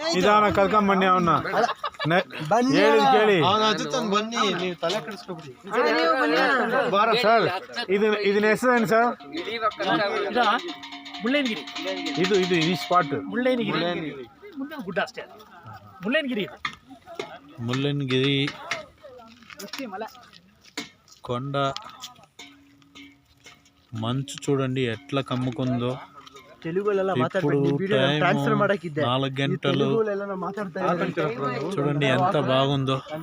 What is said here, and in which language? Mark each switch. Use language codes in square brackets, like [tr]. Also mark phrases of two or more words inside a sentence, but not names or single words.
[kn] ನಿಧಾನ ಕರ್ಕೊಂಡ್ ಬನ್ನಿ ಅವನ್ನ ಹೇಳಿ ಕೇಳಿ ಸರ್ ಇದನ್ನ ಹೆಸರೇನು ಸರ್? ಮುಳ್ಳಯ್ಯನಗಿರಿ. ಇದು ಈ ಸ್ಪಾಟ್ ಮುಳ್ಳಯ್ಯನಗಿರಿ ಮುಂದೆ ಗುಡ್ಡ ಅಷ್ಟೇ. [te] ముల్లయ్యనగిరి కొండ మంచు చూడండి ఎట్లా కమ్ముకుందో. ఇప్పుడు 4 గంటలు చూడండి ఎంత బాగుందో.